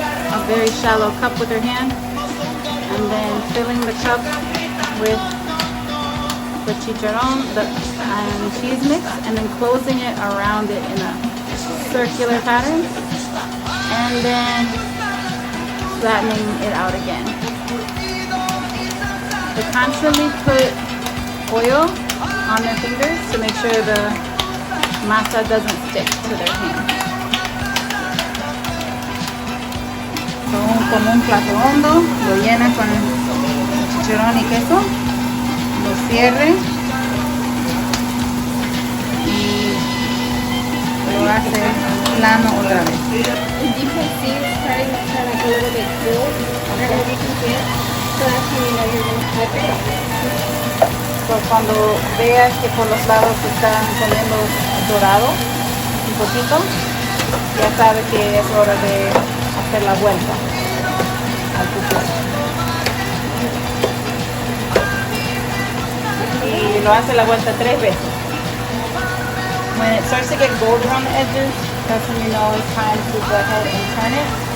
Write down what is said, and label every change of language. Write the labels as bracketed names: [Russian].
[English] A very shallow cup with her hand, and then filling the cup with the chicharrón and cheese mix, and then closing it around it in a circular pattern, and then flattening it out again. They constantly put oil on their fingers to make sure the masa doesn't stick to their hands. [Spanish] Como un plato hondo, lo llena con chicharrón y queso, lo cierre y lo hace plano otra vez. [English] You can see it's starting to turn like a little bit cool. I don't know if you can see it. So that's when you know you're going to flip it. [Spanish] So, cuando veas que por los lados se están poniendo dorado un poquito, ya sabes que es hora de hacer la vuelta al pupusa. Y lo hace la vuelta 3 veces. [English] When it starts to get golden around the edges, that's when you know it's time to go ahead and turn it.